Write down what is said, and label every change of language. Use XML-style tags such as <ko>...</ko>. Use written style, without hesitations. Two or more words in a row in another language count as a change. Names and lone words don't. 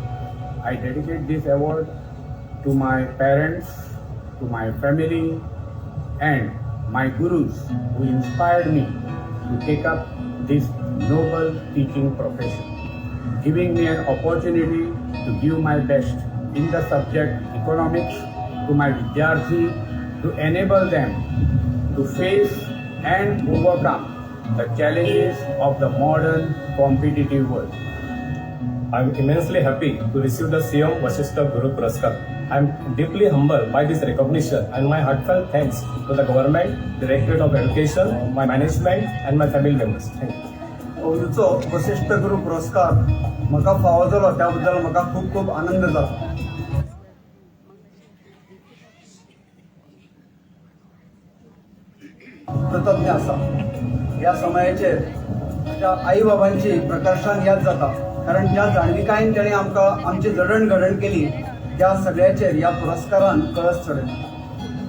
<en>I dedicate this award to my parents, to my family, and my gurus who inspired me to take up this noble teaching profession, giving me an opportunity to give my best in the subject economics to my Vidyarthi to enable them to face and overcome the challenges of the modern competitive world. I am immensely happy to receive the CM Vasishtha Guru Puraskar. I am deeply humbled by this recognition and my heartfelt thanks to the government, Directorate of Education, my management and my family members. Thank you.</en> <kok>ओयूचो वशिष्ठ गुरु पुरस्कार म्हाका फावो जालो त्या बद्दल म्हाका खूब खूब आनंद जालो. कृतज्ञ आसा. ह्या समयाचेर म्हज्या आई बाबांची प्रकर्शान याद जाता कारण ज्या जाणविकायेन तेणी आमकां आमची जडणघडण केली त्या सगळ्याचेर ह्या पुरस्कारान कळस चडयता.</kok>